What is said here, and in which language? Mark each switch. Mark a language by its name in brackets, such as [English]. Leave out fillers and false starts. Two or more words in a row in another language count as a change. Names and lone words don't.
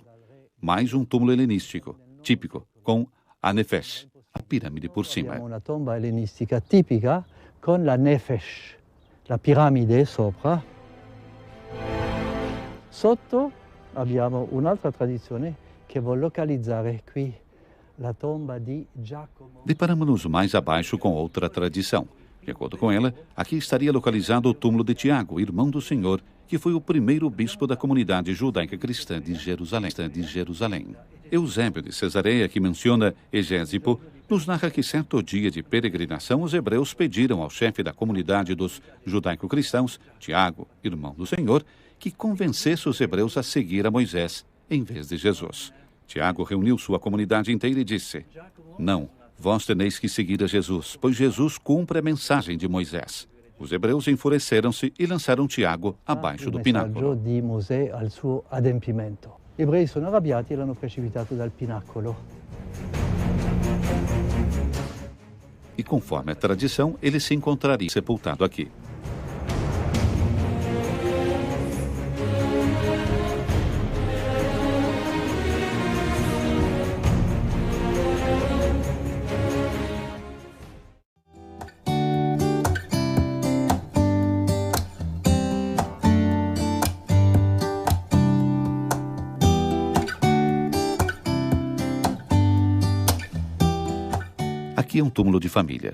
[Portuguese] Mais um túmulo helenístico, típico, com a Nefesh, a pirâmide por cima. [Italian] Abbiamo una tomba ellenistica tipica con la nefesh, la piramide sopra. Sotto abbiamo un'altra tradizione che vuole localizzare qui la tomba di Giacomo. [Portuguese] Deparamos-nos mais abaixo com outra tradição. De acordo com ela, aqui estaria localizado o túmulo de Tiago, irmão do Senhor, que foi o primeiro bispo da comunidade judaica cristã de Jerusalém. Eusébio de Cesareia, que menciona Egésipo, nos narra que certo dia de peregrinação os hebreus pediram ao chefe da comunidade dos judaico-cristãos, Tiago, irmão do Senhor, que convencesse os hebreus a seguir a Moisés em vez de Jesus. Tiago reuniu sua comunidade inteira e disse: "Não, vós teneis que seguir a Jesus, pois Jesus cumpre a mensagem de Moisés." Os hebreus enfureceram-se e lançaram Tiago abaixo do pináculo. [Italian] Di Mosè al suo adempimento. Gli ebrei sono arrabbiati e l'hanno precipitato dal pináculo. [Portuguese] E conforme a tradição, ele se encontraria sepultado aqui. Aqui é um túmulo de família.